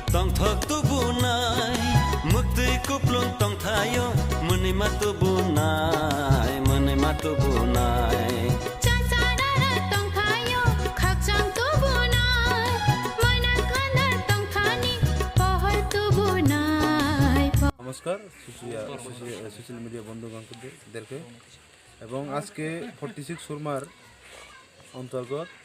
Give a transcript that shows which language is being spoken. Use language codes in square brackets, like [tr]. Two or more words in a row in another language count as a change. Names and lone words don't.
[trp] thok tu bunai mukti kuplung tong thayo muni matu bunai muni matu bunai [bn] নমস্কার [en] social media [bn] বন্ধুবান্ধবদেরকে এবং আজকে 46 সুরমার অন্তর্গত